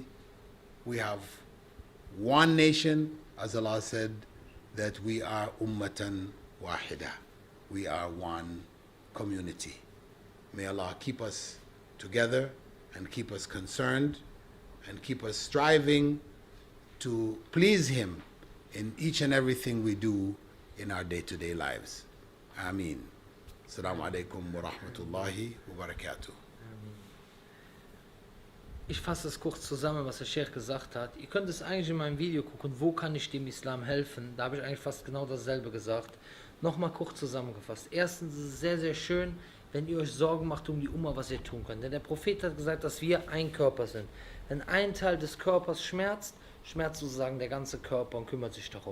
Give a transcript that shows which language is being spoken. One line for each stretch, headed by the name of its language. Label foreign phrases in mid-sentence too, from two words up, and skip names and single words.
English: We have one nation, as Allah said, that we are
Arabic: أمة واحدة.
English: We are one community. May Allah keep us together and keep us concerned and keep us striving to please Him in each and everything we do in our day-to-day lives. Ameen.
Arabic: السلام عليكم ورحمة الله وبركاته.
German: Ich fasse es kurz zusammen, was der Sheikh gesagt hat. Ihr könnt es eigentlich in meinem Video gucken, wo kann ich dem Islam helfen? Da habe ich eigentlich fast genau dasselbe gesagt. Nochmal kurz zusammengefasst. Erstens ist es sehr, sehr schön, wenn ihr euch Sorgen macht um die Umma, was ihr tun könnt. Denn der Prophet hat gesagt, dass wir ein Körper sind. Wenn ein Teil des Körpers schmerzt, schmerzt sozusagen der ganze Körper und kümmert sich darum.